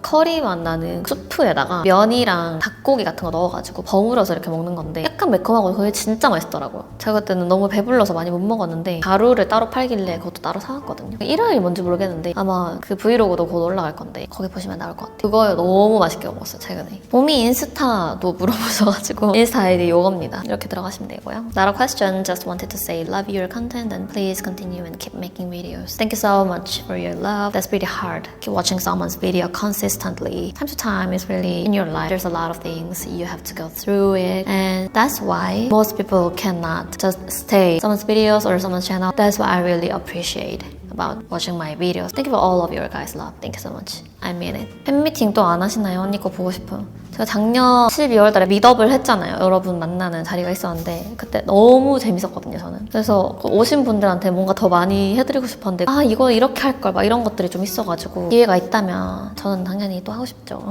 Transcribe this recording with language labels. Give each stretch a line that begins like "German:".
Korean: 커리 맛 나는 수프에다가 면이랑 닭고기 같은 거 넣어가지고 버무려서 이렇게 먹는 건데 약간 매콤하고 그게 진짜 맛있더라고요. 제가 그때는 너무 배불러서 많이 못 먹었는데 가루를 따로 팔길래 그것도 따로 사왔거든요. 이름이 뭔지 모르겠는데 아마 그 브이로그도 곧 올라갈 건데 거기 보시면 나올 것 같아요. 그거 너무 맛있게 먹었어요, 최근에. 봄이 인스타도 물어보셔가지고 인스타 아이디 요겁니다. 이렇게 들어가시면 되고요.
English: Not a question, just wanted to say love your content and please continue and keep making videos. Thank you so much for your love. That's pretty hard. Keep watching someone's video consistently. Time to time is really in your life. There's a lot of things you have to go through it, and that's why most people cannot just stay someone's videos or someone's channel. That's what I really appreciate about watching my videos. Thank you for all of your guys' love. Thank you so much. I mean it.
Korean: 팬미팅 또 안 하시나요? 언니 거 보고 싶어요. 제가 작년 12월 달에 미더블 했잖아요. 여러분 만나는 자리가 있었는데 그때 너무 재밌었거든요, 저는. 그래서 오신 분들한테 뭔가 더 많이 해드리고 싶었는데 이거 이렇게 할 걸 막 이런 것들이 좀 있어가지고 기회가 있다면 저는 당연히 또 하고 싶죠.